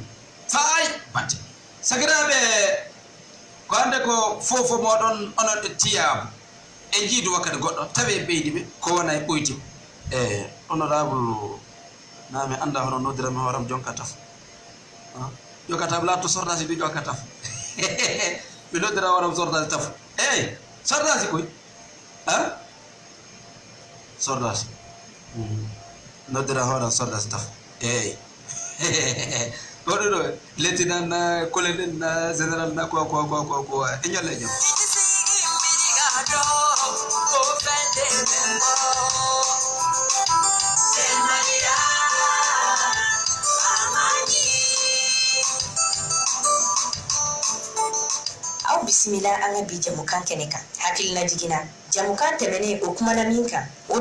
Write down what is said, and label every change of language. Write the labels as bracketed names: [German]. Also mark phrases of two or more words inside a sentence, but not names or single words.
[Fula] fay batte sakiraɓe ko hande ko fofo moɗon onon ɗe tiyama e jiidu wakkati goɗɗo tawi ɓeydi ɓe ko wona e ɓoytima honorable nami anda hono noddirami hooram jonka taf jokkata latto sortasi mbi jonka taf ɓe noddira hooram sortasi taf eyyi sortasi koy sortasi noddira hooram sortasi taf eyyi goɗɗo ɗo [French] lieutenant colonel général [Fula] na ko e ñolle e jom [Bambara] aw bisimila an ka bi jamukan kɛnɛ kan hakilina jigina jamukan tɛmɛnen o kumana min kan o de